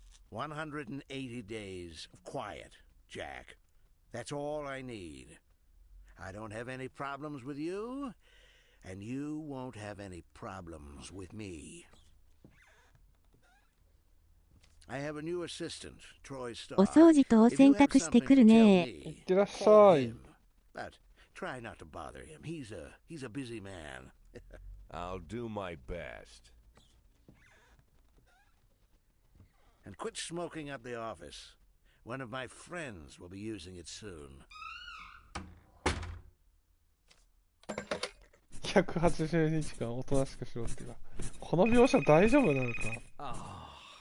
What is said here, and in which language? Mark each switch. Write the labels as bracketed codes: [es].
[en] "180 days of quiet, Jack. That's all I need. I don't have any problems with you, and you won't have any problems with me. I have a new assistant, Troy Starr. [ja] お掃除とお洗濯してくるね。いってらっしゃい。 [en] But try not to bother him. He's a busy man. I'll do my best. And quit smoking up the office. One of my friends will be using it soon. [ja] 180日間おとなしくしろっていうか、この描写大丈夫なのか。